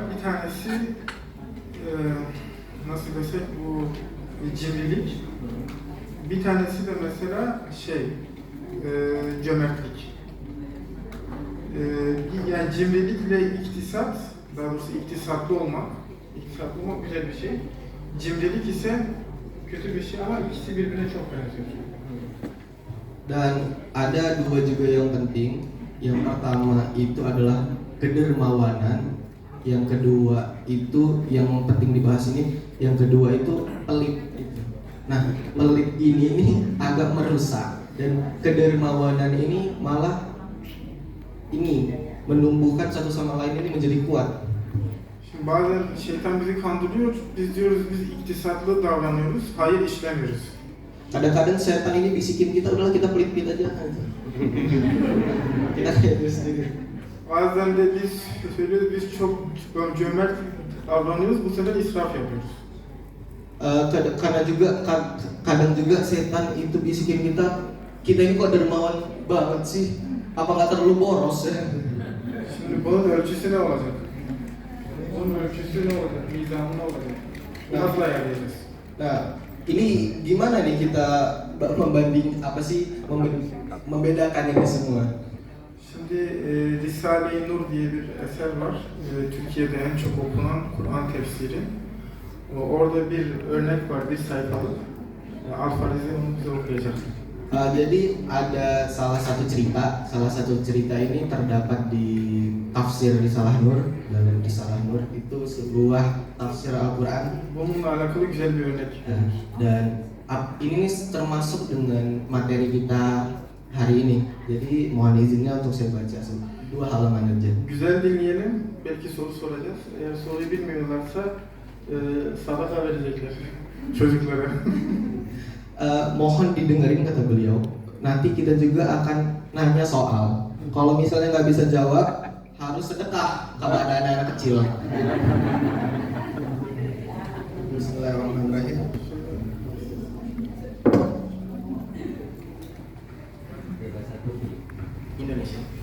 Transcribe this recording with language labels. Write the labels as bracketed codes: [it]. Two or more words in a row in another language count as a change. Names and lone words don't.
[tr] Bir tanesi nasıl desek bu cimrilik. Bir tanesi de mesela cömertlik. Yani cimrilikle iktisat, daha doğrusu iktisatlı olmak güzel bir şey. Cimrilik ise kötü bir şey ama ikisi birbirine çok benziyor. [id] Dan ada dua juga yang penting. Yang pertama itu adalah kedermawanan. Yang kedua itu yang penting dibahas ini. Yang kedua itu pelit. Nah, pelit ini agak merusak dan kedermawanan ini malah menumbuhkan satu sama lain ini menjadi kuat. [tr] Şimdi bazen şeytan bizi kandırıyor. Biz diyoruz biz iktisatlı davranıyoruz. Hayır, işlemiyoruz. [id] Kadang-kadang setan ini bisikin kita, udahlah kita pelit-pelit aja. Kita kayak gitu sendiri. [tr] Bazen de biz söylüyoruz, biz çok cömert davranıyoruz, bu sefer israf yapıyoruz. [id] Kadang juga setan itu bisikin kita ini kok dermawan banget sih, apa nggak terlalu boros ya? [tr] Şimdi bunun ölçüsü ne olacak? Bunun ölçüsü ne olacak? Mizanı ne olacak? Nasıl ayarlayacağız? [id] Nah, ini gimana nih kita membedakan ini semua? [tr] Şimdi Risale-i Nur diye bir eser var. Türkiye'de en çok okunan Kur'an tefsiri. Orada bir örnek var, bir sayfalık. Al-Farizi onu bize okuyacak. [id] Jadi ada salah satu cerita ini terdapat di tafsir Risalah Nur. Dalam Risalah Nur itu sebuah tafsir Al-Quran. [tr] Bununla alakalı güzel bir örnek. [id] Dan ini termasuk dengan materi kita hari ini. Jadi mohon izinnya untuk saya baca 2 halaman aja. [tr] Güzel dinleyelim, belki soru soracağız. Eğer soruyu bilmiyorlarsa sadaka verecekler çocuklara. [id] Mohon didengerin kata beliau. Nanti kita juga akan nanya soal. Kalau misalnya nggak bisa jawab, harus sedekah kepada anak-anak kecil. [ar] بسم الله الرحمن الرحيم. [id] Indonesia.